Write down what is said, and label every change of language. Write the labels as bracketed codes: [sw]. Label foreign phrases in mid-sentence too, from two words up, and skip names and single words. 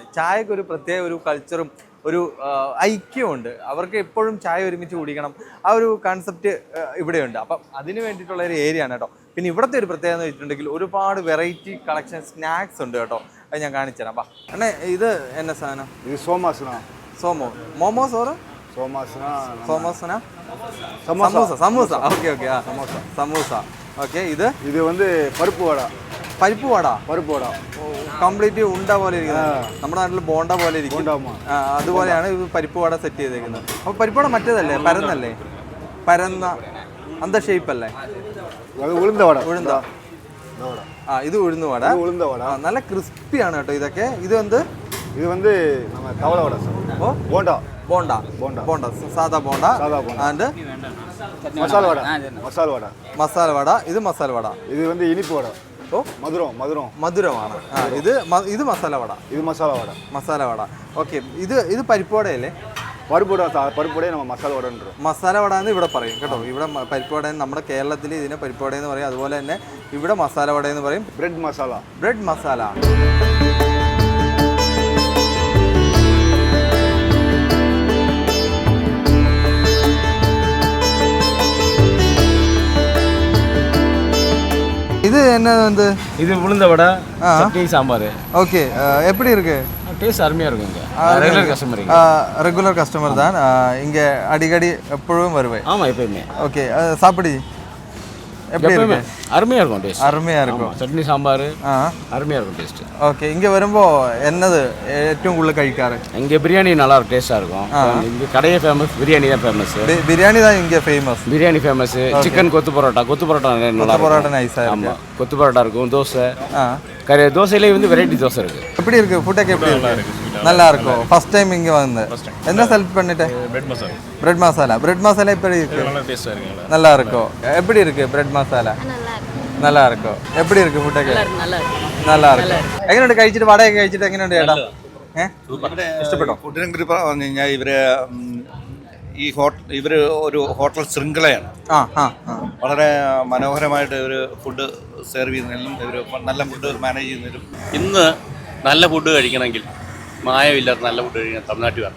[ml] ചായക്ക് ഒരു പ്രത്യേക ഒരു കൾച്ചറും ഒരു ഐക്യമുണ്ട്. അവർക്ക് എപ്പോഴും ചായ ഒരുമിച്ച് കുടിക്കണം, ആ ഒരു കൺസെപ്റ്റ് ഇവിടെയുണ്ട്. അപ്പം അതിന് വേണ്ടിയിട്ടുള്ള ഒരു ഏരിയ ആണ് കേട്ടോ. പിന്നെ ഇവിടുത്തെ ഒരു പ്രത്യേകത എന്ന് വെച്ചിട്ടുണ്ടെങ്കിൽ ഒരുപാട് [en] variety collection snacks [ml] ഉണ്ട് കേട്ടോ. അത് ഞാൻ കാണിച്ചു തരാം. അപ്പം അണ്ണേ, ഇത് എന്നാ സാധനം? [ta] இது சோமாசனா. [ml] മോമോസ് ഓർ [ta] சோமாசனா. [ml] സമൂസ. ഓക്കെ ഓക്കെ, സമൂസ. ഓക്കെ, ഇത് [ta] வந்து பருப்பு வடை. [ml] പരിപ്പ് വട കംപ്ലീറ്റ് ഉണ്ട പോലെ ഇരിക്കുന്നത്. നമ്മുടെ നാട്ടിൽ ബോണ്ട പോലെ ഇരിക്കും. അതുപോലെയാണ് ഇത് പരിപ്പ് വട സെറ്റ് ചെയ്തേക്കുന്നത്. അപ്പോൾ പരിപ്പ് വട മറ്റേതല്ലേ, പരന്ന അന്ത ഷേപ്പ് അല്ലേ? ഉഴുന്ന ഇത് ഉഴുന്ന വട. നല്ല ക്രിസ്പിയാണ് കേട്ടോ ഇതൊക്കെ. ഇത് [ta] வந்து நம்ம தவளை வடை. [ml] ബോണ്ട സാധാ ബോണ്ട ആൻഡ് മസാല വട. ഇത് മസാല വട. [ta] இது வந்து இனிப்பு வடை. [ml] മധുരമാണ്. ഇത് മസാല വട. ഓക്കെ, ഇത് പരിപ്പ് വടയല്ലേ? പരിപ്പ് വടയെ നമ്മൾ മസാല വട എന്ന് ഇവിടെ പറയും കേട്ടോ. ഇവിടെ പരിപ്പ് വട, നമ്മുടെ കേരളത്തിൽ ഇതിനെ പരിപ്പ് വട എന്ന് പറയും. അതുപോലെ തന്നെ ഇവിടെ മസാല വട എന്ന് പറയും. ബ്രെഡ് മസാല. [ta] இது என்ன வந்து? இது உளுந்த வடை, சட்னி, சாம்பார். ஓகே, எப்படி இருக்கு? டேஸ்ட் அருமையாக இருக்கும். [en] regular customer [ta] தான் இங்கே அடிக்கடி எப்பொழுதும் வருவேன். ஆமாம், எப்பயுமே. ஓகே, சாப்பிடு எப்படி இருக்கு? அருமையாக இருக்கும். டேஸ்ட் அருமையாக இருக்கும். சட்னி, சாம்பார் அருமையாக இருக்கும் டேஸ்ட். ஓகே, இங்கே வருമ്പോൾ என்னது [ml] ഏറ്റവും കൂടുതൽ കഴിക്കാറ്? [ta] இங்கே பிரியாணி நல்லா இருக்கும், டேஸ்ட்டாக இருக்கும். இங்கே கடையே ஃபேமஸ், பிரியாணி தான் ஃபேமஸ். பிரியாணி தான் இங்கே ஃபேமஸ். பிரியாணி ஃபேமஸ். சிக்கன் கொத்து பரோட்டா நல்லா பரோட்டா நைஸாக இருக்கும். ஆமாம், கொத்து பரோட்டா இருக்கும். தோசை, தோசையிலே வந்து வெரைட்டி தோசை இருக்குது. எப்படி இருக்குது ஃபுட்டൊക്കെ? எப்படி இருக்கு? நல்லா இருக்கும். [en] first time [ta] இங்கே வந்து என்ன செலக்ட் பண்ணிட்டேன்? பிரெட் மசாலா எப்படி இருக்கு? நல்லா இருக்கும். எப்படி இருக்கு பிரெட் மசாலா? நல்லா இருக்கும். எப்படி இருக்கு ഫുഡൊക്കെ? நல்லா இருக்கும். [ml] എങ്ങനെയുണ്ട് കഴിച്ചിട്ട്? വടയൊക്കെ കഴിച്ചിട്ട് എങ്ങനെയുണ്ട് ചേട്ടാ? ഇഷ്ടപ്പെട്ടോ? ഫുഡിനെ കുറിച്ച് പറഞ്ഞു കഴിഞ്ഞാൽ ഇവർ ഒരു ഹോട്ടൽ ശൃംഖലയാണ്. വളരെ മനോഹരമായിട്ട് ഇവർ [en] food serve [ml] ചെയ്യുന്നതിലും ഇവർ നല്ല [en] food manage [ml] ചെയ്യുന്നതിലും. ഇന്ന് നല്ല ഫുഡ് കഴിക്കണമെങ്കിൽ മായമില്ലാത്ത നല്ല ഫുഡ് കഴിക്കാൻ തമിഴ്നാട്ടിൽ വരണം.